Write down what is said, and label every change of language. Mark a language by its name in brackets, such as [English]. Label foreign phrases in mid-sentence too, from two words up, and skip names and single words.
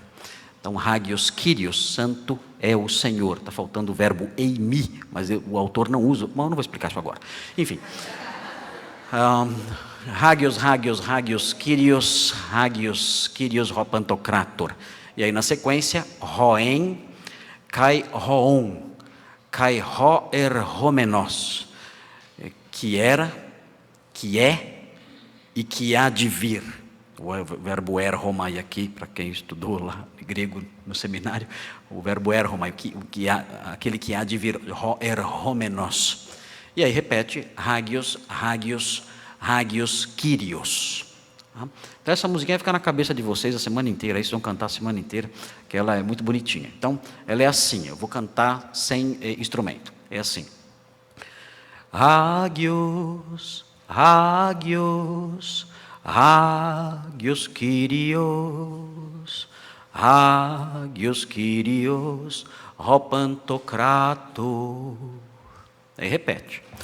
[Portuguese] Então, [Greek] Άγιος Κύριος, [Portuguese] santo é o Senhor. Está faltando o verbo eimi, mas o autor não usa, mas eu não vou explicar isso agora. Enfim, [Greek] Άγιος Κύριος ὁ Παντοκράτωρ. [Portuguese] E aí na sequência, [Greek] ὁ ἦν καὶ ὁ ὢν, καὶ ὁ ἐρχόμενος, [Portuguese] que era, que é e que há de vir. O verbo erhomai aqui, para quem estudou lá grego no seminário, o verbo erhomai, aquele que há de vir, [Greek] ὁ ἐρχόμενος. [Portuguese] E aí repete, [Greek] Άγιος Κύριος. [Portuguese] Então essa musiquinha vai ficar na cabeça de vocês a semana inteira, aí vocês vão cantar a semana inteira, que ela é muito bonitinha. Então ela é assim, eu vou cantar sem instrumento, é assim. [Greek] Άγιος Κύριος ὁ Παντοκράτωρ. [Portuguese] Aí repete.